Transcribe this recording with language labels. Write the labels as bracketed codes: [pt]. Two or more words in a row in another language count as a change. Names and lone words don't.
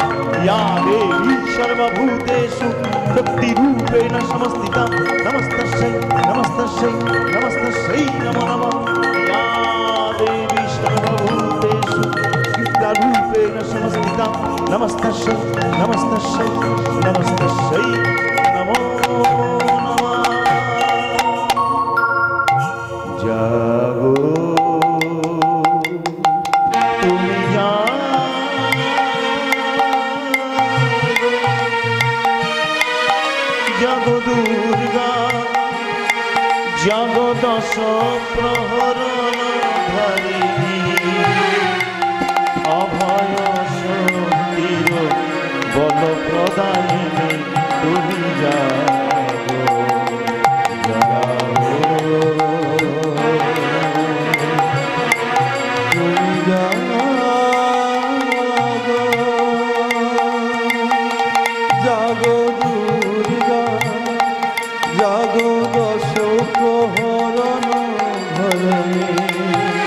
[sa] या देवी सर्वभूतेषु शक्तिरूपेण समस्थिता नमस्तस्यै नमस्तस्यै नमस्तस्यै नमो नमः। या देवी सर्वभूतेषु रूपेण समस्थिता नमस्तस्यै नमस्तस्यै नमस्तस्यै नमो नमः। [bn] জাগো তুমি জাগো দুর্গা জাগো দশ প্রহরণ ধারিণী অভয় শক্তির বল প্রদায়িনী তুমি জাগো জাগো তুমি জাগো জাগো দুর্গা জাগো দশ প্রহরণ ধরণী